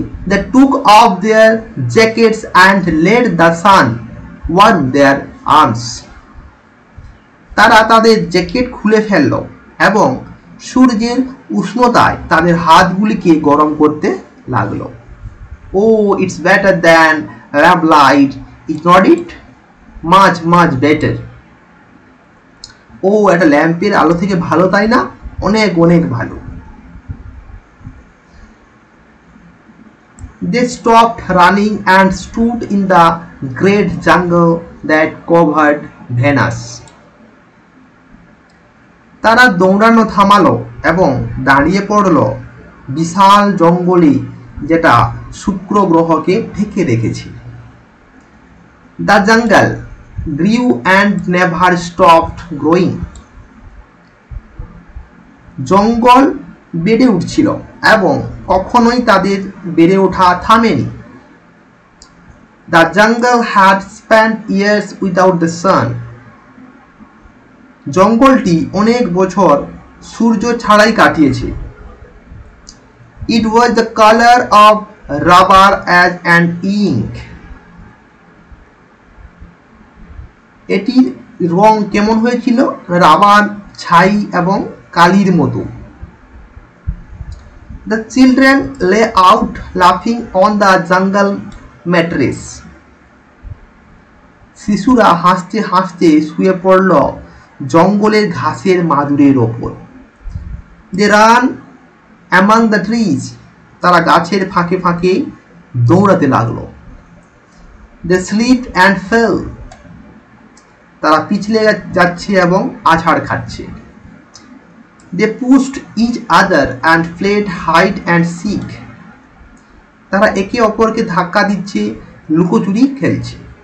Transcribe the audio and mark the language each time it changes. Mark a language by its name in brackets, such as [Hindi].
[English] They took off their jackets and let the sun warm their arms. [Bangla] তারা তাদের jacket খুলে ফেলল এবং সূর্যের উষ্ণতায় তাদের হাতগুলিকে গরম করতে লাগলো। [English] Oh, it's better than lamp light, is not it? Much, much better. [Bangla] ও এটা ল্যাম্পের আলো থেকে ভালো, তাই না? অনেক অনেক ভালো। [English] They stopped running and stood in the great jungle that covered Venus. [Bangla] তারা দৌড়ানো থামালো এবং দাঁড়িয়ে পড়ল বিশাল জঙ্গলে যেটা শুক্র গ্রহকে ঢেকে রেখেছে। [English] The jungle grew and never stopped growing. [Bangla] জঙ্গল বেড়ে উঠছিল এবং কখনোই তাদের বেড়ে ওঠা থামেনি। [English] The jungle had spent years without the sun. [Bangla] জঙ্গলটি অনেক বছর সূর্য ছাড়াই কাটিয়েছে। [English] It was the color of rubber as an ink. [Bangla] এটির রং কেমন হয়েছিল? রাবার, ছাই এবং কালির মতো। [English] The children lay out laughing on the jungle mattress. [Bangla] শিশুরা হাসতে হাসতে শুয়ে পড়ল জঙ্গলের ঘাসের মাদুরের ওপর। [English] They ran among the trees. [Bangla] তারা গাছের ফাঁকে ফাঁকে দৌড়াতে লাগলো। [English] They slipped and fell. [Bangla] তারা পিছলে যাচ্ছে এবং আছাড় খাচ্ছে। [English] They pushed each other and played hide and seek. [Bangla] তারা একে অপরকে ধাক্কা দিচ্ছে, লুকোচুরি খেলছে।